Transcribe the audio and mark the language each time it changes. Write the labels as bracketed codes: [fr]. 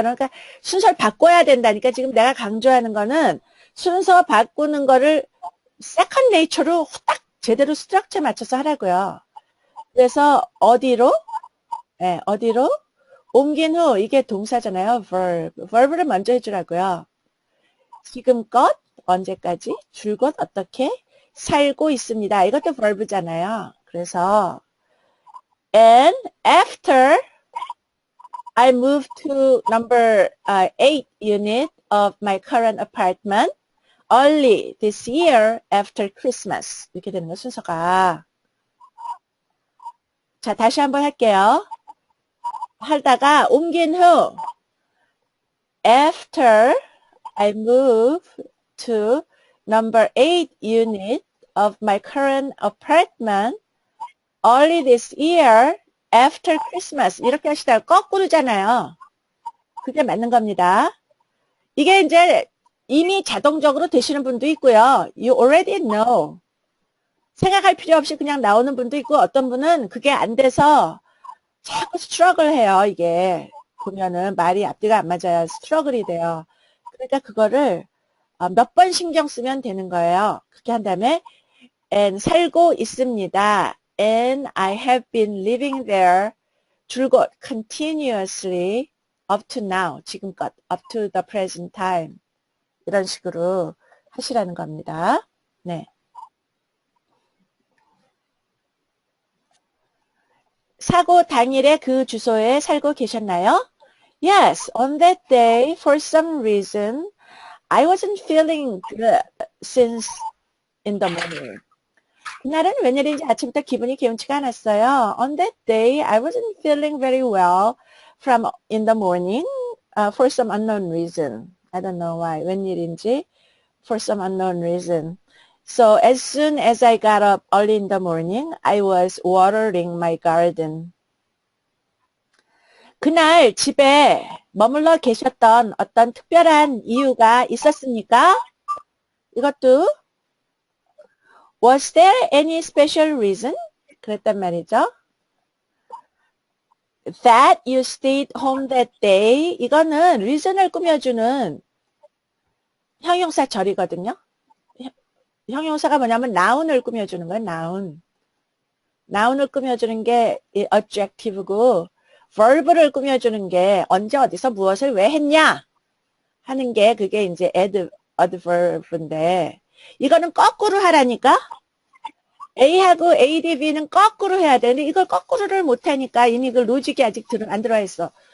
[ko] 그러니까 순서를 바꿔야 된다니까 지금 내가 강조하는 거는 순서 바꾸는 거를 세컨드 네이처로 후딱 제대로 스트럭처에 맞춰서 하라고요. 그래서 어디로? 네, 어디로? 옮긴 후 이게 동사잖아요. verb를 먼저 해주라고요. 지금껏 언제까지? 줄곧 어떻게? 살고 있습니다. 이것도 verb잖아요. [en] 그래서 and after I moved to number 8 unit of my current apartment early this year after Christmas. [ko] 이렇게 되는 거 순서가. 자, 다시 한번 할게요. 하다가 옮긴 후 [en] after I moved to number 8 unit of my current apartment early this year after Christmas. [ko] 이렇게 하시다가 거꾸로잖아요. 그게 맞는 겁니다. 이게 이제 이미 자동적으로 되시는 분도 있고요. [en] You already know. [ko] 생각할 필요 없이 그냥 나오는 분도 있고 어떤 분은 그게 안 돼서 자꾸 스트러글 해요. 이게 보면은 말이 앞뒤가 안 맞아요. 스트러글이 돼요. 그러니까 그거를 몇 번 신경 쓰면 되는 거예요. 그렇게 한 다음에 and 살고 있습니다. [en] And I have been living there [ko] 줄곧 [en] continuously up to now [ko] 지금껏 [en] up to the present time [ko] 이런 식으로 하시라는 겁니다. 네. 사고 당일에 그 주소에 살고 계셨나요? [en] Yes, on that day, for some reason, I wasn't feeling good since in the morning. [ko] 그날은 웬일인지 아침부터 기분이 개운치가 않았어요. [en] On that day, I wasn't feeling very well from in the morning for some unknown reason. I don't know why. [ko] 웬일인지 [en] for some unknown reason. So as soon as I got up early in the morning, I was watering my garden. [ko] 그날 집에 머물러 계셨던 어떤 특별한 이유가 있었습니까? 이것도 [en] Was there any special reason? [ko] 그랬단 말이죠. [en] That you stayed home that day. [ko] 이거는 reason을 꾸며주는 형용사 절이거든요. 형용사가 뭐냐면 noun을 꾸며주는 거예요. noun. noun을 꾸며주는 게 adjective고 verb를 꾸며주는 게 언제 어디서 무엇을 왜 했냐 하는 게 그게 이제 adverb인데 이거는 거꾸로 하라니까 A하고 ADB는 거꾸로 해야 되는데 이걸 거꾸로를 못하니까 이미 그 로직이 아직 안 들어와 있어.